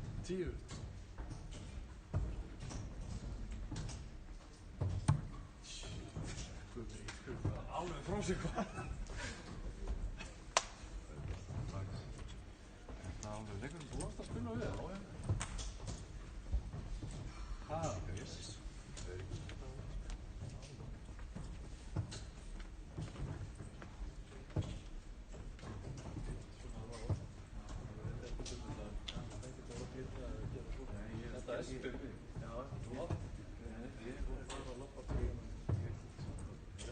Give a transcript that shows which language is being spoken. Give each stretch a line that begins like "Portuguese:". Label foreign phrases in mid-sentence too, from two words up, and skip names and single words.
Icelandic: 10. Alveg frá sig hvað? Það er alveg leikur sem þú varst að spila við, já, já.
English: Jesus. Very good.
Icelandic: Þetta er spilni. Já, flott. Ég voru bara að loppa til hérna.